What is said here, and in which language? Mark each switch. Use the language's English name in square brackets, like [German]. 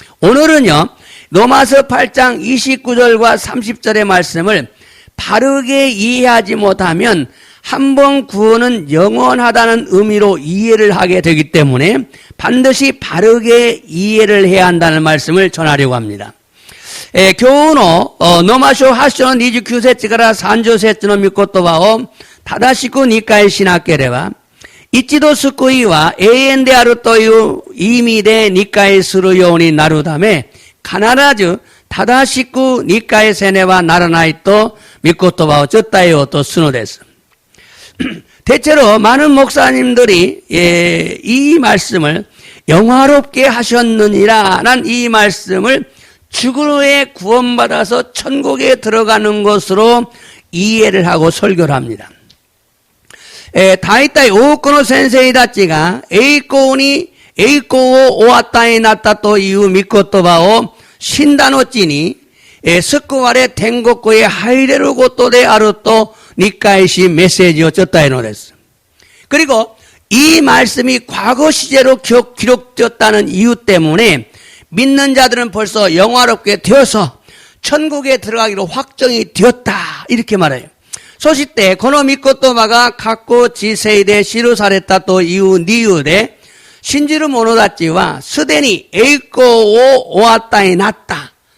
[Korean] 오늘은요 로마서 8장 29절과 30절의 말씀을 바르게 이해하지 못하면 한번 구원은 영원하다는 의미로 이해를 하게 되기 때문에 반드시 바르게 이해를 해야 한다는 말씀을 전하려고 합니다. [Japanese] 今日のロマ書8章の29節から30節の御言葉を正しく理解しなければ一度救いは永遠であるという意味で理解するようになるため、必ず正しく理解せねばならないと御言葉を伝えようとするのです。 [Korean] 대체로 많은 목사님들이 이 말씀을 영화롭게 하셨느니라는 이 말씀을 죽은 후에 구원받아서 천국에 들어가는 것으로 이해를 하고 설교를 합니다. [Japanese] 大体多くの先生たちが栄光をお与えになったという御言葉を死んだ後に救われ天国へ入れることであると理解しメッセージを伝えるのです. [Korean] 그리고 이 말씀이 과거 시제로 기록되었다는 이유 때문에 믿는 자들은 벌써 영화롭게 되어서 천국에 들어가기로 확정이 되었다 이렇게 말해요. [Japanese] そしてこの御言葉が過去知性で記されたという理由で信じる者たちはすでに栄光をお与えになった。